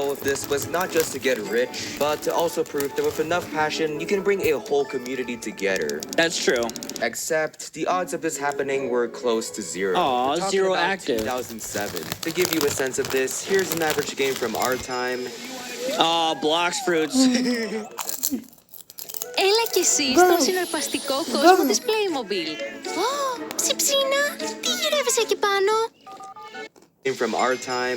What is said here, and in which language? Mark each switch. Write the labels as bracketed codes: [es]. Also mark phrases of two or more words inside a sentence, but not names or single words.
[en] goal of this was not just to get rich, but to also prove that with enough passion, you can bring a whole community together. That's true. Except, the odds of this happening were close to zero. Aw, We're talking zero about active. 2007. To give you a sense of this, here's an average game from our time. Aw, blocks fruits. [el] Έλα κι εσύ στον συναρπαστικό κόσμο της Playmobil. Ω, ψιψίνα, τι γυρεύεις εκεί πάνω? [en] Game from our time.